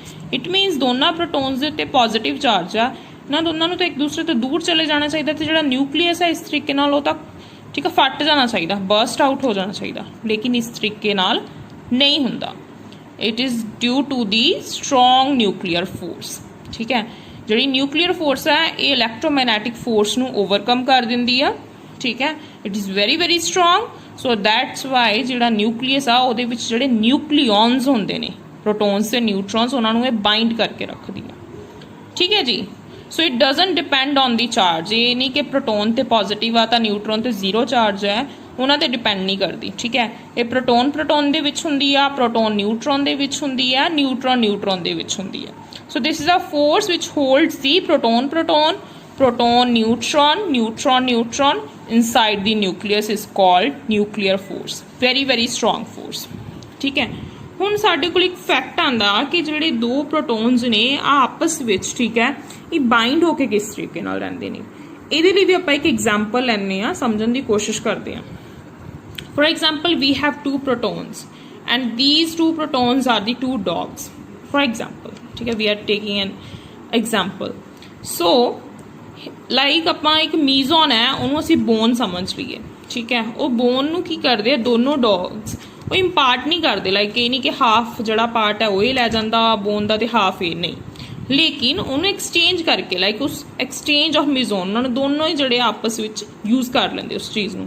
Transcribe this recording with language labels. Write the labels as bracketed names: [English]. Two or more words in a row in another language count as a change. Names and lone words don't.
[English] It means [Punjabi] ਦੋਨੋਂ ਪ੍ਰੋਟੌਨਸ ਕੇ ਉੱਤੇ [English] positive charge [Punjabi] ਆ, ਇਨ੍ਹਾਂ ਦੋਨੋਂ ਤੋ ਏਕ ਦੂਸਰੇ ਤੋ ਦੂਰ ਚਲੇ ਜਾਨਾ ਚਾਹੀਏ, ਤੋ ਜੋ ਨਿਊਕਲੀਅਸ ਹੈ ਇਸ ਤਰੀਕੇ ਨਾਲ ਵੋ ਤਕ ਠੀਕ ਹੈ ਫਟ ਜਾਨਾ ਚਾਹੀਏ, [English] burst out [Punjabi] ਹੋ ਜਾਨਾ ਚਾਹੀਏ, ਲੇਕਿਨ ਇਸ ਤਰੀਕੇ ਨਾਲ ਨਹੀਂ ਹੁੰਦਾ। [English] It is due to the strong nuclear force. [Punjabi] ਠੀਕ ਹੈ। ਜਿਹੜੀ [English] nuclear force [Punjabi] ਹੈ ਇਹ [English] electromagnetic force [Punjabi] ਨੂੰ ਓਵਰਕਮ ਕਰ ਦਿੰਦੀ ਆ, ਠੀਕ ਹੈ। [English] It is very very strong, so that's why [Punjabi] ਜਿਹੜਾ ਨਿਊਕਲੀਅਸ ਆ ਉਹਦੇ ਵਿੱਚ ਜਿਹੜੇ ਨਿਊਕਲੀਓਨਸ ਹੁੰਦੇ ਨੇ, ਪ੍ਰੋਟੋਨਸ ਤੇ ਨਿਊਟਰੋਨਸ, ਉਹਨਾਂ ਨੂੰ ਇਹ ਬਾਈਂਡ ਕਰਕੇ ਰੱਖਦੀ ਆ, ਠੀਕ ਹੈ ਜੀ। [English] So it doesn't depend on the charge, [Punjabi] ਇਹ ਨਹੀਂ ਕਿ ਪ੍ਰੋਟੋਨ ਤੇ ਪੋਜ਼ਿਟਿਵ ਆ ਤਾਂ ਨਿਊਟਰੋਨ ਤੇ [English] zero charge [Punjabi] ਹੈ, ਉਹਨਾਂ ਤੇ ਡਿਪੈਂਡ ਨਹੀਂ ਕਰਦੀ, ਠੀਕ ਹੈ। ਇਹ ਪ੍ਰੋਟੋਨ ਦੇ ਵਿੱਚ ਹੁੰਦੀ ਆ, [English] proton neutron [Punjabi] ਦੇ ਵਿੱਚ ਹੁੰਦੀ ਆ, ਨਿਊਟਰੋਨ ਦੇ ਵਿੱਚ ਹੁੰਦੀ ਆ। [English] So this is a force which holds the proton neutron inside the nucleus is called nuclear force, very very strong force, [Punjabi] ਠੀਕ ਹੈ। ਹੁਣ ਸਾਡੇ ਕੋਲ ਇੱਕ ਫੈਕਟ ਆਂਦਾ ਕਿ ਜਿਹੜੇ ਦੋ ਪ੍ਰੋਟੋਨਸ ਨੇ ਆਪਸ ਵਿੱਚ, ਠੀਕ ਹੈ, ਇਹ ਬਾਈਂਡ ਹੋ ਕੇ ਕਿਸ ਤਰੀਕੇ ਨਾਲ ਰਹਿੰਦੇ ਨੇ। ਇਹਦੇ ਲਈ ਵੀ ਆਪਾਂ ਇੱਕ ਐਗਜ਼ਾਮਪਲ ਲੈਂਦੇ ਆ, ਸਮਝਣ ਦੀ ਕੋਸ਼ਿਸ਼ ਕਰਦੇ ਆ। [English] For example, we have two protons and these two protons are the two dogs, for example, [Punjabi] ਠੀਕ ਹੈ। [English] we are taking an example, so like [Punjabi] ਆਪਾਂ ਇੱਕ ਮੀਜ਼ੋਨ ਹੈ ਉਹਨੂੰ ਅਸੀਂ ਬੋਨ ਸਮਝ ਲਈਏ, ਠੀਕ ਹੈ। ਉਹ ਬੋਨ ਨੂੰ ਕੀ ਕਰਦੇ ਆ ਦੋਨੋਂ ਡੌਗਸ, ਉਹ ਇੰਪਾਰਟ ਨਹੀਂ ਕਰਦੇ, ਲਾਈਕ ਇਹ ਨਹੀਂ ਕਿ ਹਾਫ ਜਿਹੜਾ ਪਾਰਟ ਹੈ ਉਹ ਹੀ ਲੈ ਜਾਂਦਾ ਬੋਨ ਦਾ ਤੇ ਹਾਫ ਇਹ ਨਹੀਂ, ਲੇਕਿਨ ਉਹਨੂੰ ਐਕਸਚੇਂਜ ਕਰਕੇ, ਲਾਈਕ ਉਸ [English] exchange of meson [Punjabi] ਉਹਨਾਂ ਨੂੰ ਦੋਨੋਂ ਹੀ ਜਿਹੜੇ ਆਪਸ ਵਿੱਚ ਯੂਜ਼ ਕਰ ਲੈਂਦੇ ਉਸ ਚੀਜ਼ ਨੂੰ।